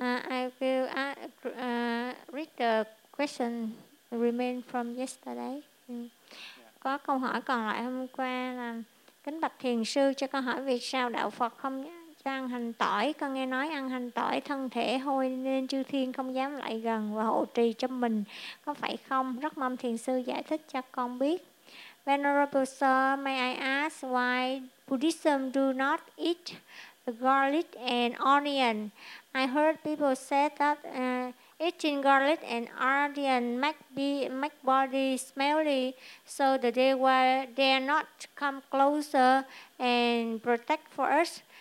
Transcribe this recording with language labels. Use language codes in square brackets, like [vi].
[en] I will read the question remain from yesterday. [vi] Có câu hỏi còn lại hôm qua là kính bạch thiền sư, cho con hỏi vì sao đạo Phật không ăn hành tỏi, con nghe nói ăn hành tỏi thân thể hôi nên chư thiên không dám lại gần và hộ trì cho mình, có phải không? Rất mong thiền sư giải thích cho con biết. [en] Venerable sir, may I ask why Buddhism do not eat the garlic and onion? I heard people say that eating garlic and onion make body smelly, so that they are not come closer and protect for us.